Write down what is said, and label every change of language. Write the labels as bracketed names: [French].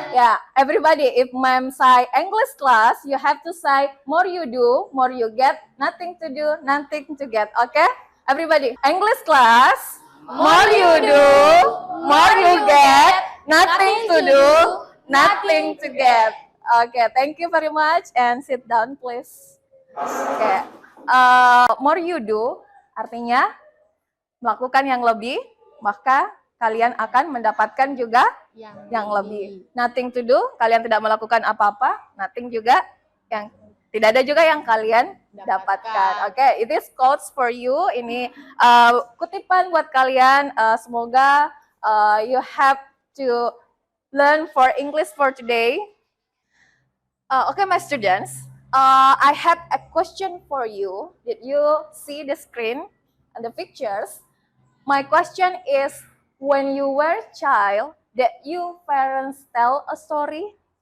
[English] Yeah, everybody, if ma'am say English class, you have to say more you do, more you get, nothing to do, nothing to get. Okay, everybody, English class, more you do, more you get, nothing to do, nothing to get. Okay, thank you very much and sit down, please. [Indonesian] Okay, [English] more you do [Indonesian] artinya melakukan yang lebih, maka kalian akan mendapatkan juga yang lebih. [English] Nothing to do, [Indonesian] kalian tidak melakukan apa-apa. Nothing juga, yang tidak ada juga yang kalian dapatkan. [English] Oke, it is quotes for you. [Indonesian] Ini kutipan buat kalian. Semoga [English] you have to learn for English for today. Okay, my students, I have a question for you. Did you see the screen and the pictures? My question is, when you were a child, did your parents tell a story?